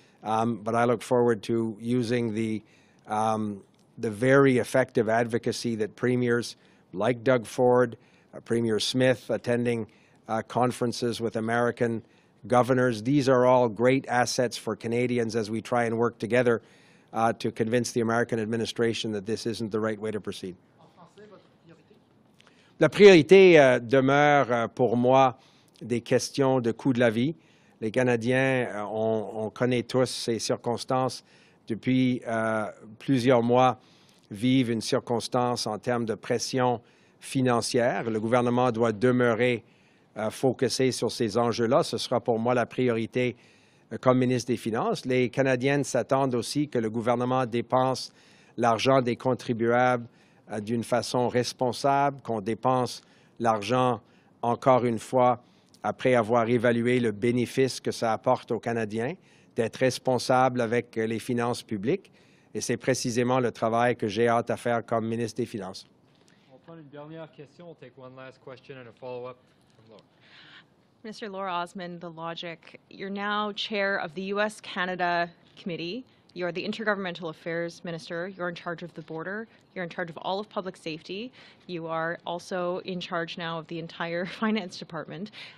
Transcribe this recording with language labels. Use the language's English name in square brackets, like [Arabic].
[English] But I look forward to using the very effective advocacy that premiers like Doug Ford, Premier Smith, attending conferences with American governors. These are all great assets for Canadians as we try and work together to convince the American administration that this isn't the right way to proceed. [French] La priorité demeure pour moi des questions de coût de la vie. Les Canadiens, on connaît tous ces circonstances depuis plusieurs mois, vivent une circonstance en termes de pression financière. Le gouvernement doit demeurer focusé sur ces enjeux-là. Ce sera pour moi la priorité comme ministre des Finances. Les Canadiennes s'attendent aussi que le gouvernement dépense l'argent des contribuables d'une façon responsable, qu'on dépense l'argent, encore une fois, après avoir évalué le bénéfice que ça apporte aux Canadiens, d'être responsable avec les finances publiques. Et c'est précisément le travail que j'ai hâte à faire comme ministre des Finances. On va prendre une dernière question. [English] We'll take one last question and a follow-up from Laura. Minister Laura Osmond, The Logic, you're now chair of the U.S.-Canada Committee. You're the Intergovernmental Affairs Minister. You're in charge of the border. You're in charge of all of public safety. You are also in charge now of the entire finance department.